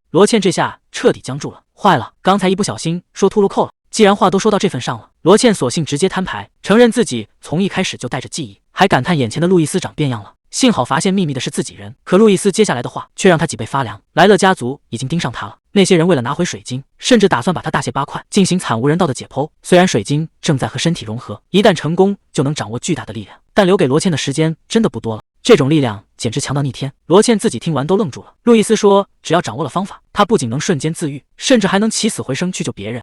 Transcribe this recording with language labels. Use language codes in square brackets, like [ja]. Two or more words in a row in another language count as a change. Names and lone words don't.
[zh] 羅茜這下徹底僵住了，壞了，剛才一不小心說吐露扣了。既然話都說到這份上了，羅茜索性直接攤牌，承認自己從一開始就帶着記憶，還感嘆眼前的路易斯長變樣了。幸好發現秘密的是自己人，可路易斯接下來的話卻讓他脊背發涼。萊勒家族已經盯上他了，那些人為了拿回水晶，甚至打算把他大卸八塊，進行慘無人道的解剖。雖然水晶正在和身體融合，一旦成功就能掌握巨大的力量，但留給羅茜的時間真的不多了。這種力量簡直強到逆天，羅茜自己聽完都愣住了。路易斯說，只要掌握了方法，他不僅能瞬間自癒，甚至還能起死回生去救別人。